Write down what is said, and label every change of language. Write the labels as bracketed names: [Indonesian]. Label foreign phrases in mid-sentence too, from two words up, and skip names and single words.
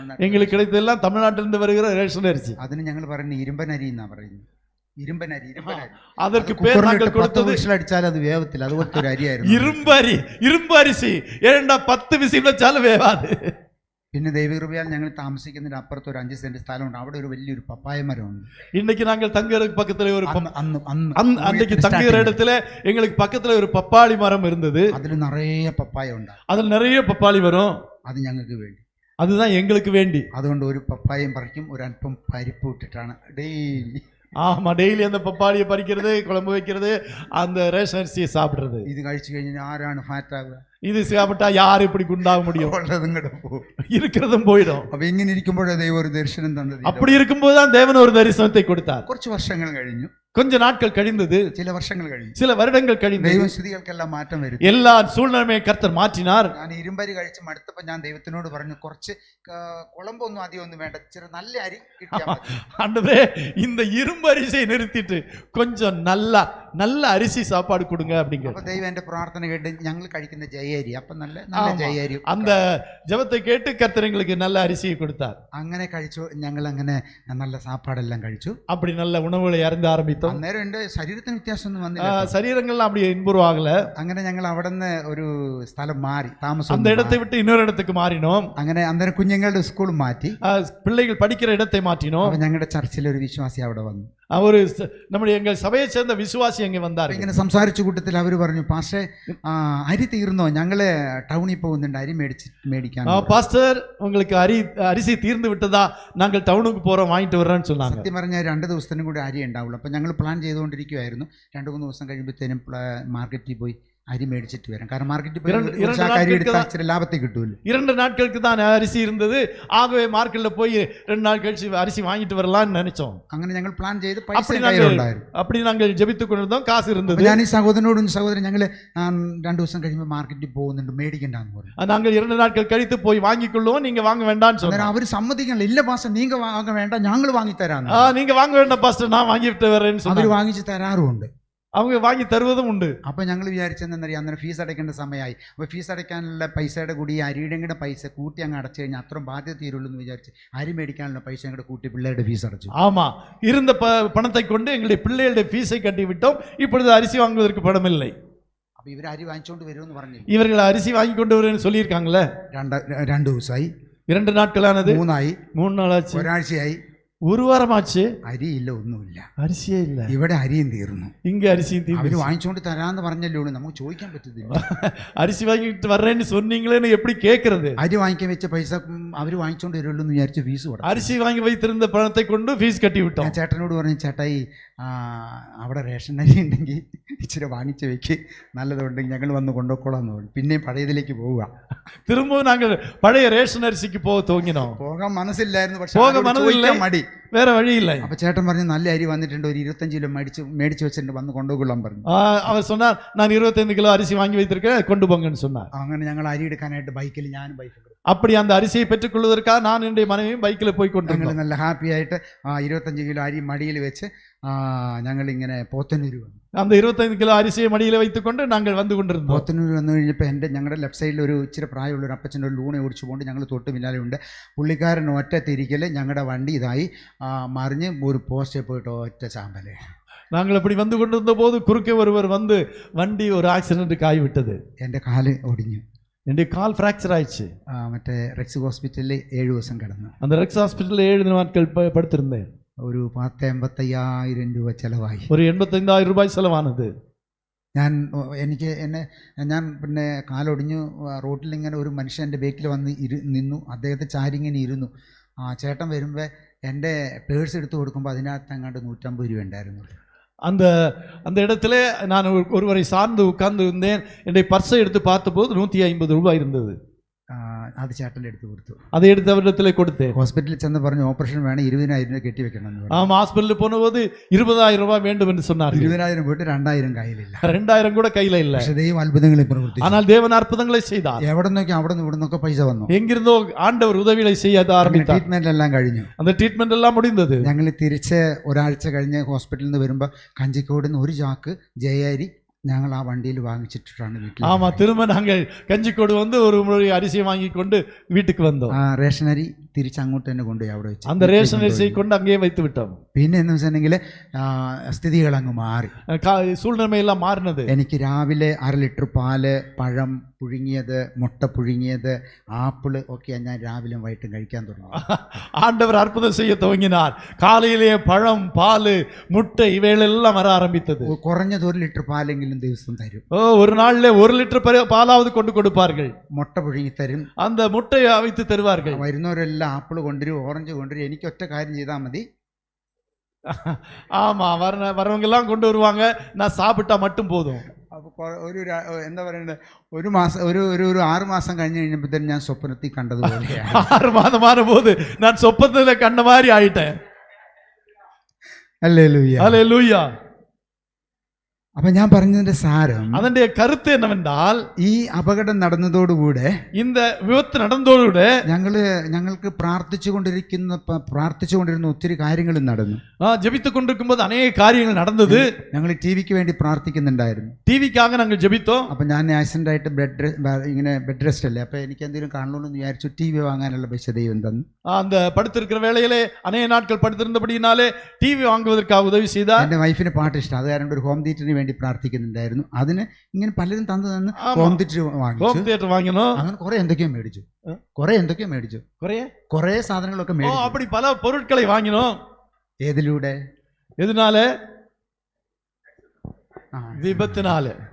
[Tamil] எங்களுக்கு கிடைத்ததெல்லாம் தமிழ்நாட்டிலிருந்து வருகிற ரேஷன் அரிசி. [Malayalam] അതിന് ഞങ്ങൾ പറയുന്നത് ഇരുമ്പനരി എന്നാ പറയുന്നത്. ഇരുമ്പനരി [Tamil] அதற்கு பேர் நாங்கள் [Malayalam] പത്ത് [Tamil] கொடுத்தது [Malayalam] വിസിലടിച്ചാൽ അത് വേവത്തില്ല, അതുപോലത്തെ ഒരു അരിയായിരുന്നു. [Tamil] இரும்பு அரிசி. ஏண்டா 10 விசில் வச்சாலும் வேவாது. [Malayalam] പിന്നെ ദൈവകൃപയാൽ ഞങ്ങൾ താമസിക്കുന്നതിന്റെ അപ്പുറത്ത് ഒരു 5 സെന്റ് സ്ഥലമുണ്ട്. അവിടെ ഒരു വലിയൊരു പപ്പായ മരമുണ്ട്. [Tamil] இன்னைக்கு நாங்கள் தங்குற பக்கத்துல ஒரு அன்னைக்கு [Malayalam] അന്ന് [Tamil] தங்குற இடத்துல எங்களுக்கு பக்கத்துல ஒரு பப்பாளி மரம் இருந்தது. [Malayalam] അതിൽ നിറയെ പപ്പായ ഉണ്ട്. [Tamil] அதுல நிறைய பப்பாளி வரும். [Malayalam] അത് ഞങ്ങൾക്ക് വേണ്ടി, [Tamil] அதுதான் எங்களுக்கு வேண்டி. [Malayalam] അതുകൊണ്ട് ഒരു പപ്പായയും പറിക്കും, ഒരു അല്പം പരിപ്പ് ഇട്ടിട്ടാണ് ഡെയിലി. [Tamil] ஆமா, டெய்லி அந்த பப்பாளியை பறிக்கிறது, குழம்பு வைக்கிறது, அந்த ரேஷன் அரிசியை சாப்பிடுறது. [Malayalam] ഇത് കഴിച്ചു കഴിഞ്ഞാൽ ആരാണ് ഫാറ്റ് ആവുക? [Tamil] இது சாப்பிட்டா யார் இப்படி குண்டாக முடியும்? [Malayalam] ഉള്ളതും കൂടെ പോകും, [Tamil] இருக்கிறதும் போயிடும். [Malayalam] അപ്പൊ ഇങ്ങനെ ഇരിക്കുമ്പോഴേ ദൈവം ഒരു ദർശനം തന്നത്. [Tamil] அப்படி இருக்கும்போது தான் தேவன் ஒரு தரிசனத்தை கொடுத்தார். [Malayalam] കുറച്ച് വർഷങ്ങൾ കഴിഞ്ഞു, [Tamil] கொஞ்ச நாட்கள் கழிந்தது, [Malayalam] ചില വർഷങ്ങൾ കഴിഞ്ഞു, [Tamil] சில வருடங்கள் கழிந்தது. [Malayalam] ദൈവസ്ഥിതികൾക്കെല്ലാം മാറ്റം വരും. [Tamil] எல்லா சூழ்நிலையை கர்த்தர் மாற்றினார். [Malayalam] ഞാൻ ഇരുമ്പരി കഴിച്ച് മടുത്തപ്പോൾ ഞാൻ ദൈവത്തിനോട് പറഞ്ഞു, കുറച്ച് കുളമ്പൊന്നും അധികം ഒന്നും വേണ്ട, ചെറു നല്ല അരി കിട്ടിയാൽ മതി. [Tamil] ஆண்டவரே, இந்த இரும்பு அரிசியை நிறுத்திட்டு கொஞ்சம் நல்ல அரிசி சாப்பாடு கொடுங்க அப்படிங்க. [Malayalam] അപ്പൊ ദൈവം എന്റെ പ്രാർത്ഥന കേട്ട് ഞങ്ങൾ കഴിക്കുന്ന ജയരി, അപ്പൊ നല്ല ജയരി, [Tamil] அந்த ஜெபத்தை கேட்டு கர்த்தர் எங்களுக்கு நல்ல அரிசியை கொடுத்தார். [Malayalam] അങ്ങനെ കഴിച്ചു. ഞങ്ങൾ അങ്ങനെ നല്ല സാപ്പാടെല്ലാം കഴിച്ചു. [Tamil] அப்படி நல்ல உணவுகளை அருந்த ஆரம்பித்தோம். [Malayalam] അന്നേരം എന്റെ ശരീരത്തിന് വ്യത്യാസമൊന്നും വന്നില്ല, [Tamil] சரீரங்கள்லாம் அப்படி இன்புருவாகல. [Malayalam] അങ്ങനെ ഞങ്ങൾ അവിടെ നിന്ന് ഒരു സ്ഥലം മാറി താമസം. [Tamil] அந்த இடத்தை விட்டு இன்னொரு இடத்துக்கு மாறினோம். [Malayalam] അങ്ങനെ അന്നേരം കുഞ്ഞുങ്ങളുടെ സ്കൂൾ മാറ്റി, [Tamil] பிள்ளைகள் படிக்கிற இடத்தை மாற்றினோம். [Malayalam] അപ്പൊ ഞങ്ങളുടെ ചർച്ചിലെ ഒരു വിശ്വാസി അവിടെ വന്നു. [Tamil] ஒரு நம்முடைய எங்கள் சபையை சேர்ந்த விசுவாசி அங்கே வந்தார். [Malayalam] ഇങ്ങനെ സംസാരിച്ച കൂട്ടത്തിൽ അവർ പറഞ്ഞു, പാസ്റ്റേ അരി തീർന്നോ, ഞങ്ങള് ടൗണിൽ പോകുന്നുണ്ട് അരി മേടിക്കാൻ. [Tamil] பாஸ்டர், உங்களுக்கு அரிசி தீர்ந்து விட்டதா, நாங்கள் டவுனுக்கு போறோம், வாங்கிட்டு வர்றோம்னு சொன்னாங்க. [Malayalam] സത്യം പറഞ്ഞാൽ 2 ദിവസത്തിനും കൂടി അരി ഉണ്ടാവുള്ളൂ. അപ്പൊ ഞങ്ങൾ പ്ലാൻ ചെയ്തുകൊണ്ടിരിക്കുവായിരുന്നു. 2-3 ദിവസം കഴിയുമ്പോഴത്തേനും മാർക്കറ്റിൽ പോയി അരി മേടിച്ചിട്ട് വരാം. കാരണം മാർക്കറ്റിൽ പോയി അരി എടുത്താൽ ഇച്ചിരി ലാഭത്തിൽ കിട്ടുമല്ലോ. [Tamil] 2 நாட்களுக்கு தான் அரிசி இருந்தது. ஆகவே மார்க்கெட்ல போய் 2 நாள் கழிச்சு அரிசி வாங்கிட்டு வரலாம்னு நினைச்சோம். [Malayalam] അങ്ങനെ ഞങ്ങൾ പ്ലാൻ ചെയ്ത് പൈസ കയ്യിലുണ്ടായിരുന്നു. [Tamil] அப்படி நாங்கள் ஜெபித்துக் கொண்டிருந்தோம். காசு இருந்தது. [Malayalam] ഞാൻ ഈ സഹോദരനോടും സഹോദരൻ ഞങ്ങൾ 2 ദിവസം കഴിയുമ്പോൾ മാർക്കറ്റിൽ പോകുന്നുണ്ട്, മേടിക്കണ്ടെന്ന് പറഞ്ഞു. [Tamil] நாங்கள் 2 நாட்கள் கழித்து போய் வாங்கிக் கொள்ளுவோம், நீங்க வாங்க வேண்டாம்னு சொன்னாங்க. [Malayalam] അവർ സമ്മതിക്കണില്ല. ഇല്ല പാസ്റ്റർ, നീങ്ക വാങ്ങ വേണ്ട, ഞങ്ങൾ വാങ്ങി തരാന്ന്. [Tamil] நீங்க வாங்க வேண்டாம் பாஸ்டர், நான் வாங்கிட்டு வரேன்னு சொன்னாங்க. [Malayalam] അവർ വാങ്ങിച്ച് തരാറുമുണ്ട്, [Tamil] அவங்க வாங்கி தருவதும் உண்டு. [Malayalam] അപ്പോൾ ഞങ്ങൾ വിചാരിച്ചെന്നറിയാം, അന്നേരം ഫീസ് അടയ്ക്കേണ്ട സമയമായി. അപ്പോൾ ഫീസ് അടയ്ക്കാനുള്ള പൈസയുടെ കൂടി ഈ അരിയുടെ കൂടെ പൈസ കൂട്ടി അങ്ങ് അടച്ചു കഴിഞ്ഞാൽ അത്രയും ബാധ്യത തീരുള്ളൂ എന്ന് വിചാരിച്ച് അരി മേടിക്കാനുള്ള പൈസ അങ്ങോട്ട് കൂട്ടി പിള്ളേരുടെ ഫീസ് അടച്ചു. [Tamil] ஆமா, இருந்த பணத்தை கொண்டு எங்களுடைய பிள்ளைகளுடைய ஃபீஸை கட்டி விட்டோம். இப்பொழுது அரிசி வாங்குவதற்கு பணம் இல்லை. [Malayalam] അപ്പോൾ ഇവർ അരി വാങ്ങിച്ചുകൊണ്ട് വരുമെന്ന് പറഞ്ഞു. [Tamil] இவர்கள் அரிசி வாங்கி கொண்டு வருவேன்னு சொல்லியிருக்காங்களே. [Malayalam] 2 ദിവസമായി, [Tamil] 2 நாட்களானது, [Malayalam] 3 ആയി, [Tamil] 3 நாளாச்சு, [Malayalam] ഒരാഴ്ചയായി, [Tamil] ஒரு வாரமாச்சு, [Malayalam] അരിയില്ല, ഒന്നുമില്ല, [Tamil] அரிசியே இல்ல. [Malayalam] ഇവിടെ അരിയും തീർന്നു. [Tamil] இங்க அரிசியும் தீர்ந்து. [Malayalam] അവര് വാങ്ങിച്ചുകൊണ്ട് തരാന്ന് പറഞ്ഞല്ലോ, നമുക്ക് ചോദിക്കാൻ പറ്റത്തില്ല. [Tamil] அரிசி வாங்கிட்டு வர்றேன்னு சொன்னீங்களேன்னு எப்படி கேட்கறது? [Malayalam] അരി വാങ്ങിക്കാൻ വെച്ച പൈസ അവര് വാങ്ങിച്ചോണ്ട് വരുള്ളൂ എന്ന് വിചാരിച്ച് ഫീസ് കൊടുത്തു. [Tamil] அரிசி வாங்கி வைத்திருந்த பணத்தை கொண்டு ஃபீஸ் கட்டி விட்டோம். [Malayalam] ഞാൻ ചേട്ടനോട് പറഞ്ഞു, ചേട്ടായി അവിടെ റേഷൻ അരി ഉണ്ടെങ്കിൽ ഇച്ചിരി വാങ്ങിച്ച് വെക്ക്, നല്ലതുണ്ടെങ്കിൽ ഞങ്ങൾ വന്ന് കൊണ്ടുപോയിക്കോളാന്ന് പറഞ്ഞു. പിന്നെയും പഴയതിലേക്ക് പോവുക. [Tamil] திரும்பவும் நாங்கள் பழைய ரேஷன் அரிசிக்கு போக துவங்கினோம். [Malayalam] പോകാൻ മനസ്സില്ലായിരുന്നു, പക്ഷെ [Tamil] போக மனதில்லை, [Malayalam] മടി, [Tamil] வேற வழி இல்லை. [Malayalam] അപ്പൊ ചേട്ടൻ പറഞ്ഞു, നല്ല അരി വന്നിട്ടുണ്ട്, ഒരു 25 കിലോ മേടിച്ച് വെച്ചിട്ടുണ്ട്, വന്ന് കൊണ്ടുപോകൊള്ളാൻ പറഞ്ഞു. [Tamil] அவர் சொன்னார், நான் 25 கிலோ அரிசி வாங்கி வைத்திருக்கேன், கொண்டு போங்கன்னு சொன்னார். [Malayalam] അങ്ങനെ ഞങ്ങൾ അരി എടുക്കാനായിട്ട് ബൈക്കിൽ, ഞാനും ബൈക്കിൽ, [Tamil] அப்படி அந்த அரிசியை பெற்றுக்கொள்வதற்காக நான் என்னுடைய மனைவியும் பைக்கில் போய் கொண்டு [Malayalam] ഞങ്ങൾ നല്ല ഹാപ്പി ആയിട്ട് 25 കിലോ അരി മടിയിൽ വെച്ച് ഞങ്ങൾ ഇങ്ങനെ പോത്തന്നൂർ വന്നു. [Tamil] அந்த 25 கிலோ அரிசியை மடியில் வைத்துக்கொண்டு நாங்கள் வந்து கொண்டிருந்தோம். [Malayalam] പോത്തന്നൂർ വന്നു കഴിഞ്ഞപ്പോൾ ഞങ്ങളുടെ ലെഫ്റ്റ് സൈഡിൽ ഒരു ഇച്ചിരി പ്രായമുള്ള ഒരു അപ്പച്ചൻ്റെ ഒരു ലൂണെ ഓടിച്ചു കൊണ്ട് ഞങ്ങൾ തൊട്ട് പിന്നാലെയുണ്ട്. പുള്ളിക്കാരൻ ഒറ്റ തിരിക്കൽ ഞങ്ങളുടെ വണ്ടി ഇതായി മറിഞ്ഞ് ഒരു പോസ്റ്റിൽ പോയിട്ട് ഒറ്റ ചാമ്പല്. [Tamil] நாங்கள் அப்படி வந்து கொண்டிருந்த போது குறுக்கே ஒருவர் வந்து வண்டி ஒரு ஆக்சிடென்ட்டுக்கு ஆகிவிட்டது. [Malayalam] എൻ്റെ കാല് ഒടിഞ്ഞു, [Tamil] என்னுடைய கால் ஃப்ராக்சர் ஆயிடுச்சு. [Malayalam] മറ്റേ റെക്സ് ഹോസ്പിറ്റലിൽ 7 ദിവസം കിടന്നു. [Tamil] அந்த ரெக்ஸ் ஹாஸ்பிட்டலில் 7 நாட்கள் படுத்திருந்தேன். [Malayalam] ഒരു 85,000 രൂപ ചിലവായി. [Tamil] ஒரு 85,000 ரூபாய் செலவானது. [Malayalam] ഞാൻ പിന്നെ കാലൊടിഞ്ഞു. റോട്ടിൽ ഇങ്ങനെ ഒരു മനുഷ്യൻ എൻ്റെ ബേക്കിൽ വന്ന് നിന്നു. അദ്ദേഹത്തെ ചാരിങ്ങനെ ഇരുന്നു. ചേട്ടൻ വരുമ്പോൾ എൻ്റെ പേഴ്സ് എടുത്ത് കൊടുക്കുമ്പോൾ അതിനകത്ത് അങ്ങാണ്ട് 150 രൂപ ഉണ്ടായിരുന്നു. [Tamil] அந்த அந்த இடத்துல நான் ஒருவரை சார்ந்து உட்கார்ந்து இருந்தேன். என்னுடைய பர்ஸை எடுத்து பார்த்தபோது 150 ரூபாய் இருந்தது. [Malayalam] അത് ചേട്ടൻ്റെ എടുത്ത് കൊടുത്തു. [Tamil] அதை எடுத்து அவரிடத்திலே கொடுத்தேன். [Malayalam] ഹോസ്പിറ്റലിൽ ചെന്ന് പറഞ്ഞു, ഓപ്പറേഷൻ വേണം, 20,000 രൂപ കെട്ടി വെക്കണം. [Tamil] ஆமாம், ஹாஸ்பிட்டலுக்கு போனபோது 20,000 ரூபாய் வேண்டும் என்று சொன்னார். [Malayalam] 20,000 போட்டு 2,000 കയ്യിലില്ല. [Tamil] 2,000 கூட கையில இல்ல. [Malayalam] പക്ഷേ ദൈവം അത്ഭുതങ്ങളെ പ്രവർത്തിച്ചു. [Tamil] ஆனால் தேவன் அற்புதங்களை செய்தார். [Malayalam] എവിടെ നിന്നൊക്കെ അവിടെ നിന്ന് ഇവിടെ നിന്നൊക്കെ പൈസ വന്നു. [Tamil] எங்கிருந்தோ ஆண்டவர் உதவிகளை செய்ய ஆரம்பித்தார். [Malayalam] ട്രീറ്റ്മെന്റ് എല്ലാം കഴിഞ്ഞു. [Tamil] அந்த ட்ரீட்மெண்ட் எல்லாம் முடிந்தது. [Malayalam] ഞങ്ങൾ തിരിച്ച് ഒരാഴ്ച കഴിഞ്ഞ് ഹോസ്പിറ്റലിൽ നിന്ന് വരുമ്പോൾ കഞ്ചിക്കോട് നിന്ന് ഒരു ചാക്ക് ജയരി ഞങ്ങൾ ആ വണ്ടിയിൽ വാങ്ങിച്ചിട്ടാണ് വീട്ടിൽ. [Tamil] ஆமா, திரும்ப நாங்கள் கஞ்சிக்கோடு வந்து ஒரு முறை அரிசியை வாங்கி கொண்டு வீட்டுக்கு வந்தோம். [Malayalam] റേഷൻ അരി തിരിച്ച് അങ്ങോട്ട് തന്നെ കൊണ്ടുപോയി അവിടെ വെച്ചു. [Tamil] அந்த ரேஷன் அரிசியை கொண்டு அங்கேயே வைத்து விட்டோம். [Malayalam] പിന്നെ എന്ന് വെച്ചിട്ടുണ്ടെങ്കിൽ സ്ഥിതികൾ അങ്ങ് മാറി. [Tamil] சூழ்நிலைமையெல்லாம் மாறினது. [Malayalam] എനിക്ക് രാവിലെ 1/2 ലിറ്റർ പാല്, പഴം പുഴുങ്ങിയത്, മുട്ട പുഴുങ്ങിയത്, ആപ്പിള് ഒക്കെ ഞാൻ രാവിലെ വൈകിട്ടും കഴിക്കാൻ തുടങ്ങി. [Tamil] ஆண்டவர் அற்புதம் செய்ய துவங்கினார். காலையிலேயே பழம், பால், முட்டை இவைகளெல்லாம் வர ஆரம்பித்தது. [Malayalam] കുറഞ്ഞത് 1 ലിറ്റർ പാലെങ്കിലും ദിവസം തരും. [Tamil] ஒரு நாள்ல 1 லிட்டர் பாலாவது கொண்டு கொடுப்பார்கள். [Malayalam] മുട്ട പുഴുങ്ങി തരും. [Tamil] அந்த முட்டையை அவித்து தருவார்கள். [Malayalam] വരുന്നവരെല്ലാം ആപ്പിള് കൊണ്ടുവരും, ഓറഞ്ച് കൊണ്ടുവരും. എനിക്ക് ഒറ്റ കാര്യം ചെയ്താൽ മതി. [Tamil] ஆமா, வரவங்க எல்லாம் கொண்டு வருவாங்க, நான் சாப்பிட்டா மட்டும் போதும். [Malayalam] അപ്പോൾ എന്താ പറയുന്നത്, ഒരു മാസം ഒരു 6 മാസം കഴിഞ്ഞ് കഴിഞ്ഞപ്പോഴത്തേനും ഞാൻ സ്വപ്നത്തിൽ കണ്ടതുപോലെയാണ്. [Tamil] 6 மாதமான போது நான் சொப்பனத்துல கண்ட மாதிரி ஆயிட்டேன். [Malayalam] ഹല്ലേലൂയ, [Tamil] ஹல்லேலூயா. [Malayalam] അപ്പൊ ഞാൻ പറഞ്ഞതിന്റെ സാരം, [Tamil] அதனுடைய கருத்து என்னவென்றால், [Malayalam] ഈ അപകടം നടന്നതോടുകൂടെ, இந்த വിപത്ത് നടന്നതോടുകൂടെ ഞങ്ങൾക്ക് പ്രാർത്ഥിച്ചുകൊണ്ടിരുന്ന ഒത്തിരി കാര്യങ്ങളും നടന്നു. [Tamil] ஜெபித்துக் கொண்டிருக்கும்போது அநேக காரியங்கள் நடந்தது. [Malayalam] ഞങ്ങൾ ടിവിക്ക് വേണ്ടി പ്രാർത്ഥിക്കുന്നുണ്ടായിരുന്നു. [Tamil] டிவிக்காக நாங்கள் ஜெபித்தோம். [Malayalam] അപ്പൊ ഞാൻ ആക്സിഡന്റ് ആയിട്ട് ഇങ്ങനെ [English] bed rest [Malayalam] അല്ലേ, അപ്പൊ എനിക്ക് എന്തെങ്കിലും കാണണമെന്ന് വിചാരിച്ചു. ടിവി വാങ്ങാനുള്ള പൈസ ദൈവം തന്നു. [Tamil] அந்த படுத்திருக்கிற வேளையிலே அநேக நாட்கள் படுத்திருந்தபடியினாலே டிவி வாங்குவதற்காக உதவி செய்தார். [Malayalam] എന്റെ വൈഫിന് പാട്ട് ഇഷ്ടം, അത് കാരണം ഒരു [English] home theater [Malayalam] വേണ്ടി പ്രാർത്ഥിക്കുന്നുണ്ടായിരുന്നു. അതിന് ഇങ്ങനെ പലരും തന്ന് [English] home theater [Malayalam] വാങ്ങിച്ചു. അങ്ങനെ കുറെ എന്തൊക്കെയോ മേടിച്ചു. കുറെ സാധനങ്ങളൊക്കെ മേടിച്ചു. [Tamil] அப்படி பல பொருட்களை வாங்கினோம். [Malayalam] ഏതിലൂടെ? [Tamil] எதனால? വിപത്തിനാല.